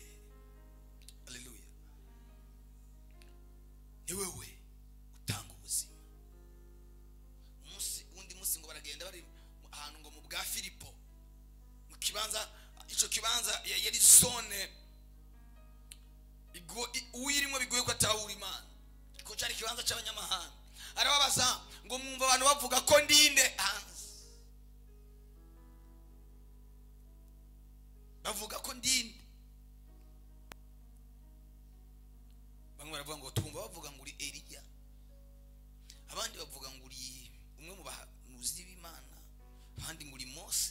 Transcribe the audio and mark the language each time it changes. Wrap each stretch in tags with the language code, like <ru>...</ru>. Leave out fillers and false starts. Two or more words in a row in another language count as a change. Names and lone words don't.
<rn>Haleluya. Ni wewe utanga ubuzima. Undi munsi ngo baragenda bari ahantu ngo mu bwa Filipo, mu kibanza, ico kibanza yari zone uyirimo bigoye ko atahura Imana, ko cyari kibanza cy'abanyamahanga. Arababaza ngo mwumva abantu bavuga ko ndinde hanze, bavuga ko ndinde. baravuga ngo twumva bavuga ngo uri Eliya, abandi bavuga ngo uri umwe mu bahanuzi b'Imana, abandi ngo uri Mose.</rn>